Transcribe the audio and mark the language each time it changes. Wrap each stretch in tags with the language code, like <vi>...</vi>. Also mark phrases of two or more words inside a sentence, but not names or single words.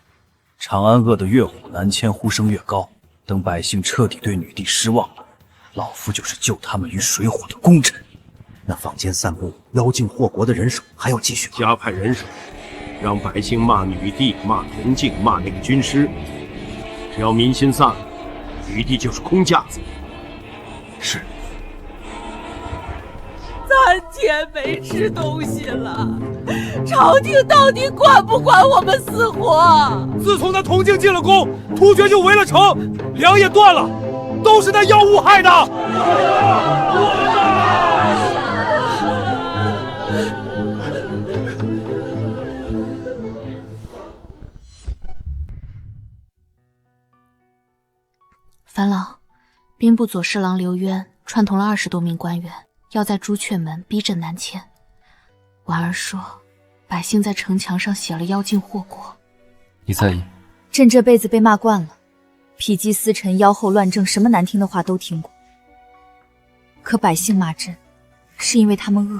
<zh>長安餓得越虎南遷，呼聲越高。等百姓徹底對女帝失望了，老夫就是救他們於水火的功臣。那坊間散布妖精禍國的人手還要繼續加派人手，讓百姓罵女帝、罵銅鏡、罵那個軍師。只要民心散了，女帝就是空架子。是。 3天沒吃東西了，朝廷到底管不管我們死活？自從那銅鏡進了宮，突厥就圍了城，糧也斷了，都是那妖物害的。樊老，兵部左侍郎刘淵串通了20多名官員，要在朱雀門逼朕南遷。婉兒說，百姓在城牆上寫了妖精禍國。你在意？朕這輩子被罵慣了，否極司臣、妖後亂政，什麼難聽的話都聽過。可百姓罵朕，是因為他們餓。</zh>